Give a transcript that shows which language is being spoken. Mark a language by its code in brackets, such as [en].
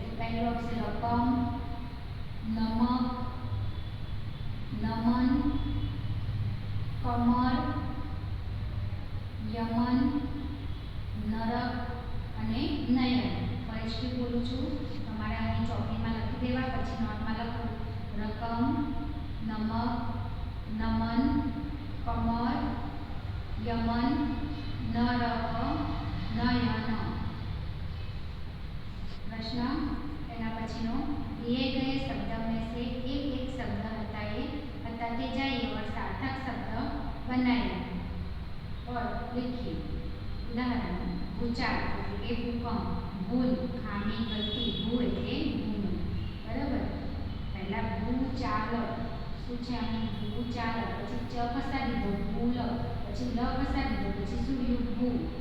[gu] તો પહેલો આવશે રકમ, નમક, નમન, કમર, યમન, નરક અને નયન. ફરીથી બોલું છું, તમારે અહીં ચોકીમાં લખી દેવા, પછી નોટમાં લખો. રકમ, નમક, નમન, કમર, યમન, નરક, નયન. [hi] प्रश्न [gu] एना पछीनो [hi] दिए गए शब्द में से एक शब्द बताते जाइए और सार्थक शब्द बनाइए और लिखिए. [gu] उदाहरण भूचाल એટલે ભૂકંપ, ભૂલ, ખામી, ગલતી. ભૂ એટલે ભૂલ, બરાબર. પહેલા ભૂચાલ શું છે? અહીં ભૂચાલ, પછી ચ કસા દીધો ભૂલ, પછી લ કસા દીધો, પછી શું રહ્યું? ભૂ.